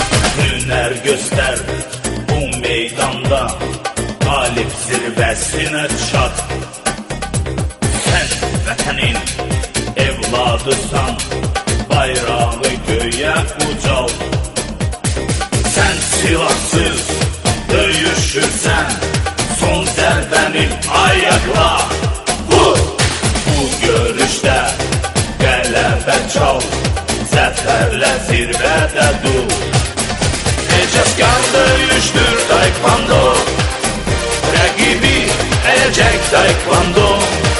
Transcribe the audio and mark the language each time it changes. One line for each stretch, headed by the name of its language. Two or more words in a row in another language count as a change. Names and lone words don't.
Turkish: Hüner göster bu meydanda, galip zirvesine çat. Sen vətənin evladısan, bayrağı göğe ucal.
Azerbaijani: Sen silahsız döyüşürsen, son zərbəni ayaqla vur. Bu görüşdə qələbə çal, zəfərlə zirvədə dur. Ecazkar döyüşdür taekwondo, rəqibi ələcək taekwondo.